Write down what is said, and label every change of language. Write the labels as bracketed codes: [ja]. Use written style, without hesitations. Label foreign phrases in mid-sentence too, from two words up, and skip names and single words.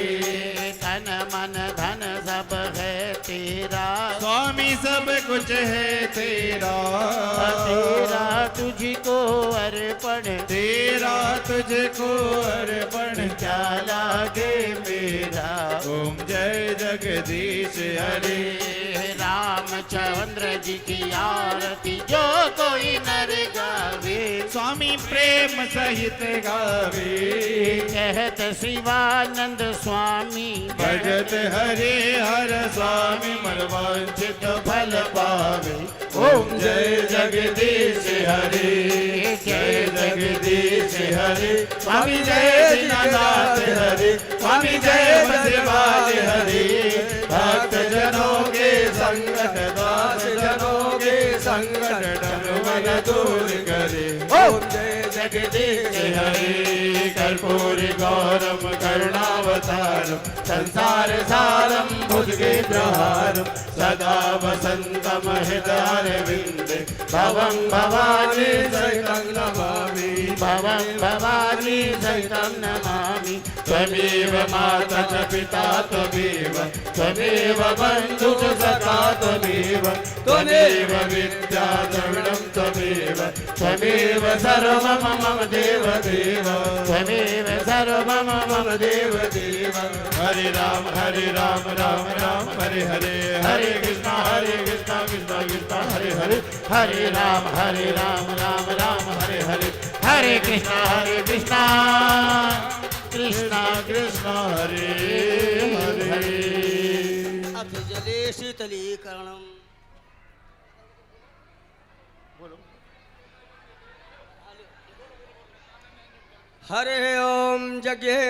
[hi] तन मन धन सब है तेरा स्वामी सब कुछ है तेरा। तेरा तुझको अर्पण तेरा तुझको अर्पण क्या लागे मेरा। ओम जय जगदीश हरे। रामचंद्र जी की आरती जो कोई नर गावे स्वामी प्रेम सहित गावे। कहत शिवानंद स्वामी भजत हरे हर स्वामी मन वांछित फल पावे। ओम जय जगदीश हरे। जय जगदीश हरे। स्वामी जय दीनानाथ हरे। स्वामी जय बसवाल हरे। भक्त जनों के संकट दास जनों के संकट डर दूर करे। ओम जय जगदीश हरे। [sa] कर्पूर गौरम करुणावतारम संसार सारम भुजगे प्रहारम सदा वसंतम हृदयारविंदे भवं भवानी सहितं नमामि। भवं भवानी सहितं नमामि। त्वमेव माता च पिता त्वमेव त्वमेव बन्धु च सखा त्वमेव त्वमेव विद्या द्रविणं त्वमेव त्वमेव सर्वं मम देव देव त्वमेव सर्वं मम देव देव। हरे राम राम राम हरे हरे हरे कृष्णा कृष्णा कृष्णा हरे हरे। हरे राम राम राम हरे हरे हरे कृष्णा कृष्णा कृष्णा हरे हरे। अथ जले शीतलीकरणम्। हरे ओम जगे